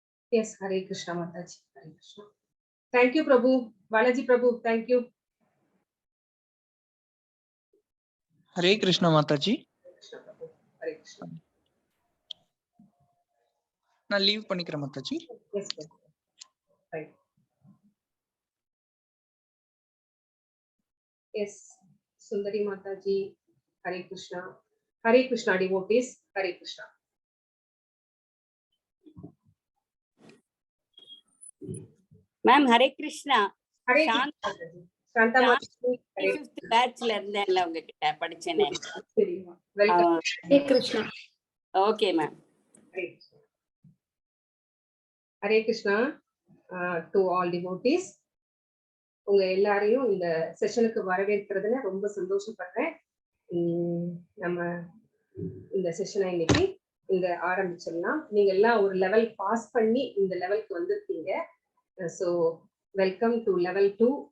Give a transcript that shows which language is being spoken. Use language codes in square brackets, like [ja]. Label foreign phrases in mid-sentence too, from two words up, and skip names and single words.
[en] Yes, Hare Krishna Mataji. Hare Krishna. Thank you, Prabhu. Balaji Prabhu, thank you. Hare Krishna Mataji. Hare Krishna Prabhu. Hare Krishna. [ta] நான் லீவ் பண்ணிக்கிறேன் மாதாஜி. [en] Yes, yes. Right. Yes, Sundari Mataji. Hare Krishna. Hare Krishna devotees. Hare Krishna. Ma'am, Hare Krishna. Hare Krishna. Shanta Mataji. [ta] 5th batchல இருந்தேன்ல உங்ககிட்ட படிச்சேனே. சரிமா. [en] Welcome. Hare Krishna. Okay, ma'am. Hare Krishna. Hare Krishna to all devotees. [ta] உங்க எல்லாரையும் இந்த செஷனுக்கு வரவேற்கிறதுல ரொம்ப சந்தோஷப்படுறேன். நம்ம இந்த செஷனை இன்னைக்கு இந்த ஆரம்பிச்சிடலாம். நீங்க எல்லாம் ஒரு லெவல் பாஸ் பண்ணி இந்த லெவலுக்கு வந்திருக்கீங்க. [en] so welcome to level 2.